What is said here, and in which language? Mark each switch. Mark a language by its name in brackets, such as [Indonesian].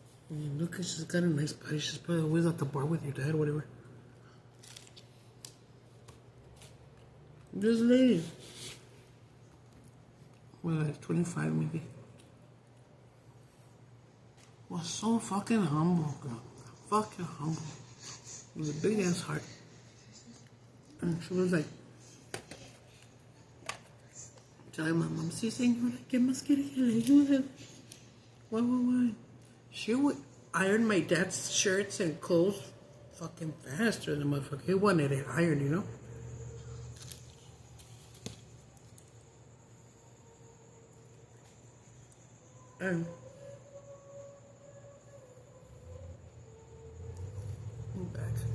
[English] Look, she's got a nice body. She's probably always at the bar with your dad, whatever. This lady, well, like 25 maybe, was so fucking humble, girl. Fucking humble. With a big ass heart. And she was like, telling my mom, [Spanish] sí, señora, ¿qué más quiere que le ayude? [English] Why? She would iron my dad's shirts and clothes fucking faster than the motherfucker. He wanted it ironed, you know? And I'm back.